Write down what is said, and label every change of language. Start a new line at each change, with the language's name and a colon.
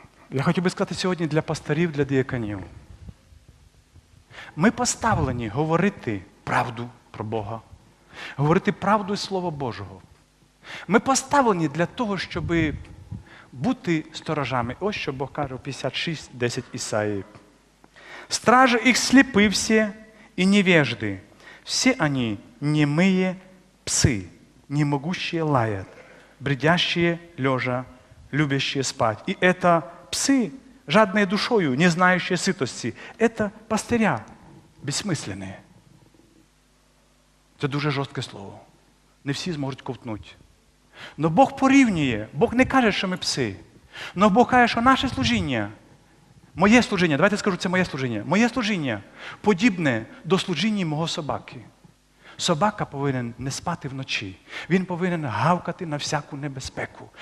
Ukrainian: Я хотів би сказати сьогодні для пасторів, для дияконів. Ми поставлені говорити правду про Бога, говорити правду і Слово Божого. Ми поставлені для того, щоб бути сторожами. Ось що Бог каже в 56:10 Исаии.
Russian: «Стражи их слепы все и невежды, все они немые псы, не могущие лаять, бредящие лежа, любящие спать. И это псы, жадные душою, не знающие сытости. Это пастыря безсмысленные».
Ukrainian: Це дуже жорстке слово. Не всі зможуть ковтнути. Но Бог порівнює. Бог не каже, що ми пси. Но Бог каже, що наше служіння, моє служіння, давайте скажу, це моє служіння подібне до служіння мого собаки. Собака повинен не спати вночі. Він повинен гавкати на всяку небезпеку.